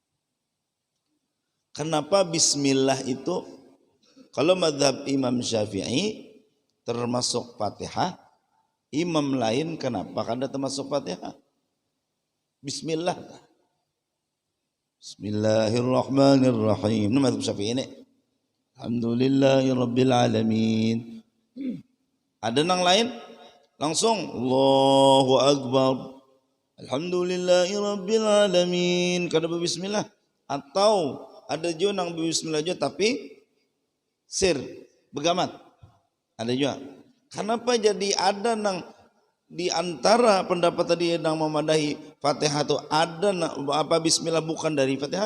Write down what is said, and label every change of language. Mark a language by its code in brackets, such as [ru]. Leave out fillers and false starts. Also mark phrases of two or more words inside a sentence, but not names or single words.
[bjn] Kenapa bismillah itu kalau mazhab Imam Syafi'i termasuk Fatihah, imam lain kenapa kada termasuk Fatihah? Bismillah. [ar] بسم الله الرحمن الرحيم. [bjn] Ini mazhab Syafi'i ini. [ar] الحمد لله رب العالمين. [bjn] Ada nang lain langsung [ar] الله أكبر. الحمد لله رب العالمين. [bjn] Kada bismillah. Atau ada juga nang bismillah juga tapi sir begamat. Ada juga. Kenapa jadi ada nang di antara pendapat tadi yang memadahi Fatihah itu ada apa bismillah bukan dari Fatihah?